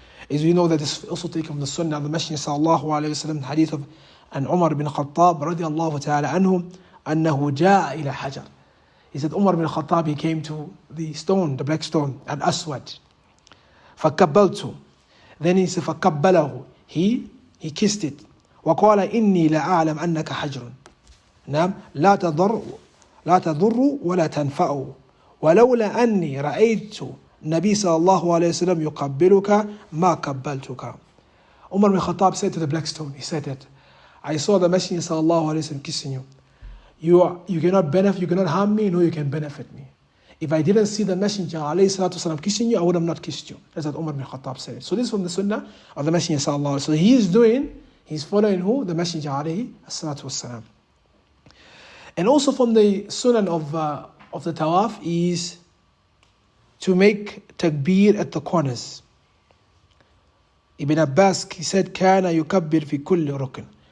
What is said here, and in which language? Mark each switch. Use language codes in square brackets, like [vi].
[en] As we know that it's also taken from the Sunnah of the Messenger sallallahu alayhi wa sallam, hadith of an Umar bin Khattab radiyallahu ta'ala anhu, [ar] أنه جاء إلى حجر. [en] He said Umar bin Khattab, he came to the stone, the black stone, al-Aswad. [ar] فَكَبَّلْتُ. [en] Then he said [ar] فَكَبَّلَهُ. [en] He kissed it. [ar] وَقَالَ إِنِّي لَأَعْلَمْ أَنَّكَ حَجْرٌ. نعم لا تضر ولا تنفع ولولا أني رأيت النبي صلى الله عليه وسلم يقبلك ما قبلتك. [en] Umar bin Khattab said to the black stone, he said that, I saw the Messenger صلى الله عليه وسلم kissing you. You cannot benefit, you cannot harm me, nor you can benefit me. If I didn't see the Messenger ﷺ kissing you, I would have not kissed you. That's what Umar bin Khattab said. So this is from the Sunnah of the Messenger sallallahu alaihi wasallam. So he's following who? The Messenger ﷺ. And also from the Sunnah of the Tawaf is to make takbir at the corners. [ar] Ibn Abbas, [en] he said, [ar] كَانَ يُكَبِّرْ فِي كُلِّ رُكْنٍ.